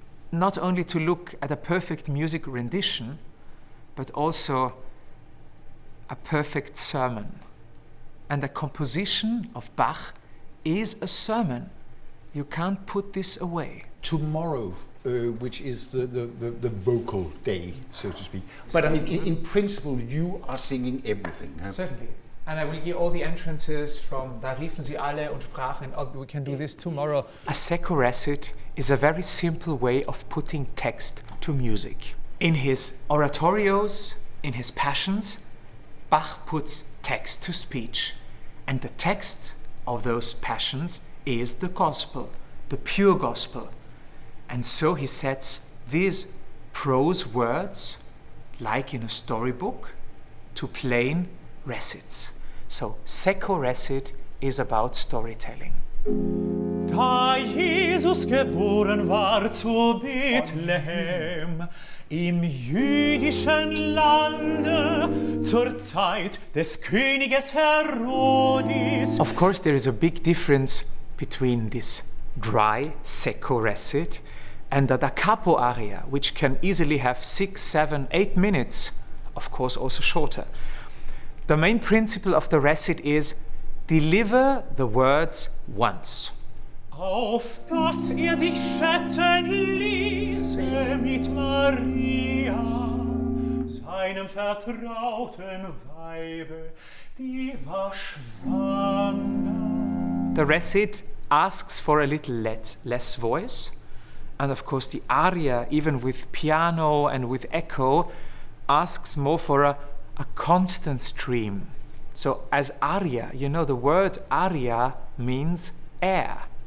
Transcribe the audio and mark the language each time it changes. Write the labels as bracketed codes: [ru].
[en] Not only to look at a perfect music rendition, but also a perfect sermon. And the composition of Bach is a sermon. You can't put this away. Tomorrow, which is the vocal day, so to speak. But I mean, in principle, you are singing everything. Huh? Certainly. And I will give all the entrances from [de] Da riefen sie alle und sprachen. [en] We can do this tomorrow. A Secco recit is a very simple way of putting text to music. In his oratorios, in his passions, Bach puts text to speech. And the text of those passions is the gospel, the pure gospel. And so he sets these prose words, like in a storybook, to plain recits. So Secco recit is about storytelling. [de] Da Jesus geboren war zu Bethlehem, im jüdischen Lande, zur Zeit des Königes Herodes. [en] Of course, there is a big difference between this dry Secco recit and the da capo aria, which can easily have 6, 7, 8 minutes, of course also shorter. The main principle of the recit is deliver the words once. [de] Auf dass sich schätzen ließe mit Maria, seinem vertrauten Weibe, die war schwanger. [en] The recit asks for a little less voice, and of course the aria, even with piano and with echo, asks more for a constant stream. So as aria, you know, the word aria means air.